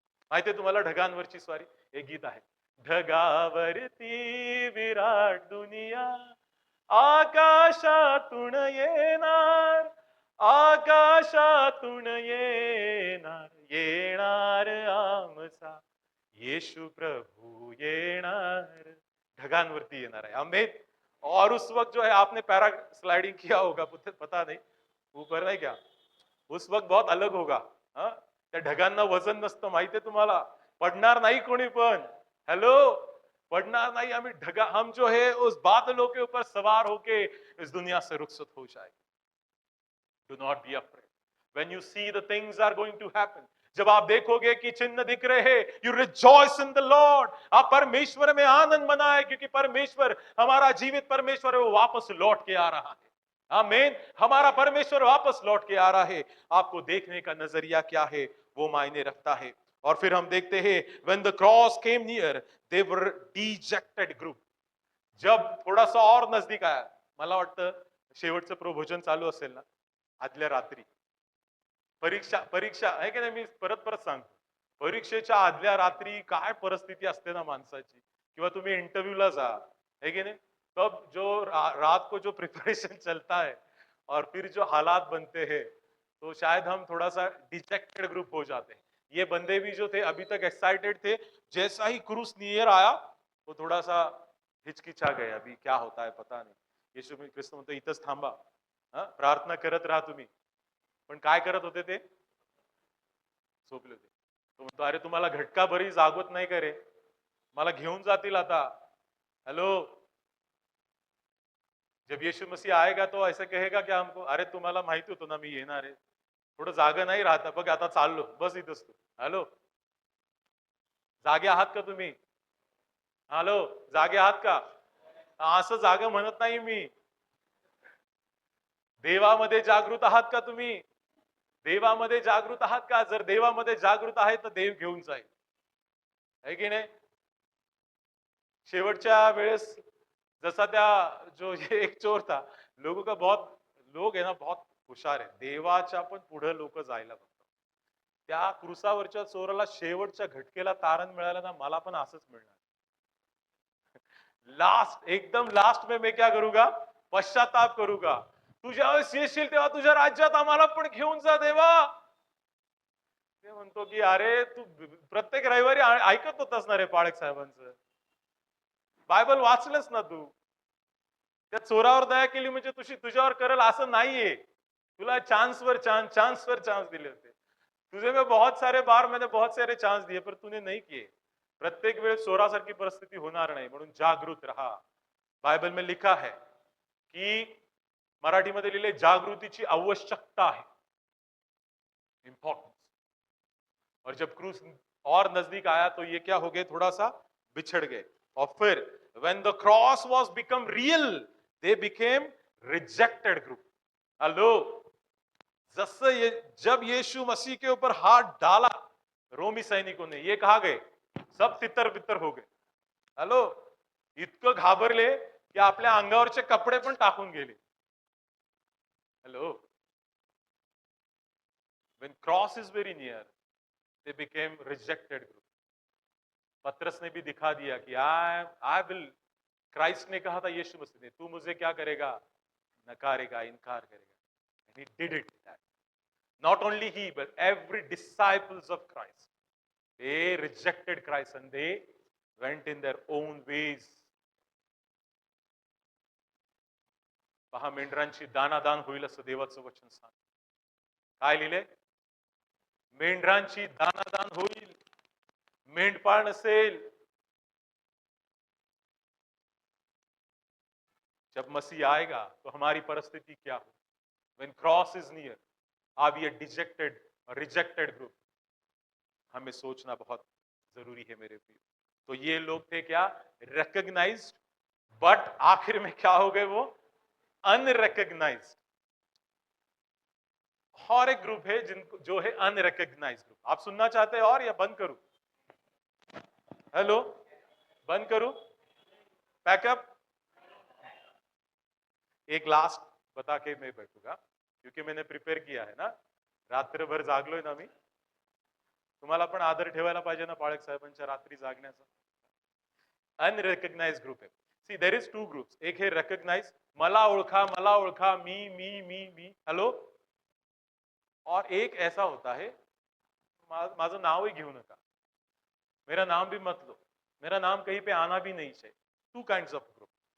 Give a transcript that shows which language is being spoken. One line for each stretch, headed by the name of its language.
Marathi: माहितीये तुम्हाला ढगांवरची स्वारी? एक गीत आहे, ढगावरती विराट दुनिया, आकाशातून येणार, आकाशातून येणार, येणार आमचा येशू प्रभु येणार. ढगांवरती येणार है, आमेन.
Hindi: और उस वक्त जो है, आपने पैराग्लाइडिंग किया होगा, पता नहीं, ऊपर नहीं क्या, उस वक्त बहुत अलग होगा.
Marathi: त्या ढगांना वजन नसतं, माहितीये तुम्हाला. पडणार नाही कोणी पण. हेलो,
Hindi: पढ़ना नहीं. हमें ढगा, हम जो है उस बादलों के ऊपर सवार होके इस दुनिया से रुखसत हो जाए.
English: Do not be afraid when you see the things are going to happen.
Hindi: जब आप देखोगे कि चिन्ह दिख रहे हैं,
English: You rejoice in the lord.
Hindi: आप परमेश्वर में आनंद मनाए, क्योंकि परमेश्वर, हमारा जीवित परमेश्वर है, वो वापस लौट के आ रहा है. आमीन. हमारा परमेश्वर वापस लौट के आ रहा है. आपको देखने का नजरिया क्या है, वो मायने रखता है. और फिर हम देखते हैं,
English: when the cross came near, they were dejected group.
Hindi: जब थोडासा और नजदीक आया,
Marathi: मला वाटतं शेवटचं प्रभोजन चालू असेल ना, आदल्या रात्री, परीक्षा आहे की नाही, मी परत परत सांगतो, परीक्षेच्या आदल्या रात्री काय परिस्थिती असते ना माणसाची, किंवा तुम्ही इंटरव्यूला जा,
Hindi: है कि नहीं, तब जो रात को जो प्रिपरेशन चलता है और फिर जो हालात बनते हैं, तो शायद हम थोड़ा सा डिजेक्टेड ग्रुप हो जाते हैं. ये बंदे भी जो थे अभी तक एक्साइटेड थे, जैसा ही क्रूस नियर आया वो थोड़ा सा हिचकिचा गए. अभी क्या होता है पता नहीं.
Marathi: येशू ख्रिस्त म्हणतो, इथंच थांबा, प्रार्थना करत राहा तुम्ही. पण काय करत होते ते? झोपले होते. तो म्हणतो, अरे तुम्हाला घटका भरी जागवत नाही का रे? मला घेऊन जातील आता. हेलो,
Hindi: जब यीशु मसीह आएगा तो ऐसे कहेगा क्या हमको,
Marathi: अरे तुम्हाला माहिती होतं ना मी येणार आहे, थोडं जागा नाही राहता, बघ आता चाललो, बस इथंच तू. हॅलो, जागे आहात का तुम्ही? हॅलो, जागे आहात का? असं जागा म्हणत नाही मी. देवामध्ये जागृत आहात का तुम्ही? देवामध्ये जागृत आहात का? जर देवामध्ये जागृत आहे तर देव घेऊन जाईल, है की नाही? शेवटच्या वेळेस जसा त्या जो एक
Hindi: चोर था, लोग है ना बहुत हुशार है,
Marathi: देवाच्या पण पुढे लोक जायला बघतात. त्या क्रुसावरच्या चोराला शेवटच्या घटकेला तारण मिळालं ना, मला पण असंच मिळणार.
Hindi: लास्ट, एकदम लास्ट में मैं क्या करूंगा, पश्चाताप करूंगा.
Marathi: तू ज्यावेळेस येशील तेव्हा तुझ्या राज्यात आम्हाला पण घेऊन जा देवा. ते म्हणतो की अरे तू प्रत्येक रविवारी ऐकत होतास ना रे पाळक साहेबांचं, बायबल वाचलंस ना तू. त्या चोरावर दया केली म्हणजे तुझ्यावर करल असं नाहीये. तुला चांसवर चांस दिले होते.
Hindi: तुझे में बहुत सारे बार मैंने बहुत सारे चांस दिए पर तूने नहीं किए.
Marathi: प्रत्येक वेळेस चोरासारखी परिस्थिती होणार नाही, म्हणून जागृत रहा.
Hindi: बायबल में लिखा है की
Marathi: मराठीमध्ये लिहिले जागृतीची आवश्यकता
Hindi: है, इंपॉर्टेंस. और जब क्रूस और नजदीक आया तो ये क्या हो गए, थोड़ा सा बिछड़ गए. और फिर
English: when the cross was become real, they became rejected group.
Hindi: Hello, जसं जब यीशु मसीह के ऊपर हाथ डाला रोमी सैनिकों ने, ये कहा गए सब तितर बितर हो गए.
Marathi: हेलो, इतकं घाबरले की आपल्या अंगावरचे कपडे पण टाकून गेले.
English: Hello, when cross is very near, they became rejected group.
Hindi: पत्रस ने भी दिखा दिया कि
English: I will,
Hindi: क्राइस्ट ने कहा था यीशु मसीह ने, तू मुझे क्या करेगा, नकारेगा, इनकार करेगा.
English: And he did it. Not only he, but every disciples of Christ, they rejected Christ and they went in their own ways.
Marathi: पहा, मेंढरांची दानादान होईल असं देवाचं वचन सांग. काय लिहिले, मेंढरांची दानादान होईल, मेंढपाळ नसेल.
Hindi: जब मसीह आएगा तो हमारी परिस्थिति क्या हो.
English: When cross is near, are we a dejected or rejected group?
Hindi: हमें सोचना बहुत जरूरी है मेरे प्रिय. तो ये लोग थे क्या, रिकॉग्नाइज्ड, बट आखिर में क्या हो गए वो, अनरिकॉग्नाइज्ड. और एक ग्रुप है जिनको जो है अनरिकॉग्नाइज्ड ग्रुप. आप सुनना चाहते हैं और या बंद करूं? हेलो, बंद करूं, पैकअप. एक लास्ट बता के मैं बैठूंगा क्योंकि मैंने प्रिपेअर किया है ना,
Marathi: रात्रभर जागलोय ना मी. तुम्हाला पण आदर ठेवायला पाहिजे ना पाळक साहेबांच्या रात्री जागण्याचा.
Hindi: अनरिकॉग्नाइज्ड ग्रुप है.
English: See there is two groups. एक है recognize,
Marathi: मला ओळखा, मी.
English: Hello.
Hindi: और एक ऐसा होता है,
Marathi: माझं नावही घेऊ नका,
Hindi: मेरा नाम भी मत लो, मेरा नाम कहीं पे आना भी नहीं चाहिए.
English: Two kinds of group.